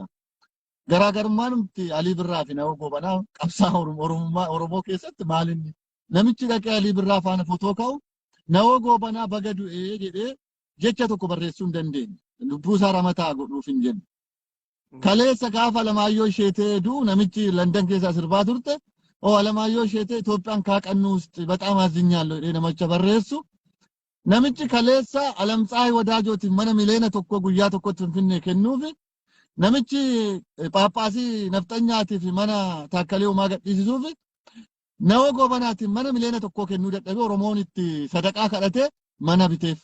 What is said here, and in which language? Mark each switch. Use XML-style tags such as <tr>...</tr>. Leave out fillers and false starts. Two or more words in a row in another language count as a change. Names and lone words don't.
<om>Garaagarummaan nuti Alii Birraa fi nama gobanaa qabsaa Oromoo keessatti maalinni namichi dhaqee Alii Birraa faana footoo ka'u nama gobanaa baga du'ee jedhee jecha tokko barreessuu hin dandeenye. Lubbuu isaa ramataa godhuuf hin jennu. Kaleessa gaafa Alamaayyoo Isheetee duu namichi London keessa sirbaa turte Alamaayyoo Isheetee Itoophiyaan kaaqannuu</om> <am>ውስጥ በጣም አዝኛለሁ</am> <om>jedhee namicha barreessu. Namichi kaleessa Alamtsaay Wadaajooti mana mileena tokko guyyaa tokkotti Finfinnee kennuufi namichi Paaphaasii Nafxanyaatiif mana Taakkalee Uumaa gadhiisisuufi nama gobanaatiin mana mileena tokko kennuu dadhabee Oromoon itti sadaqaa kadhatee mana biteef.</om>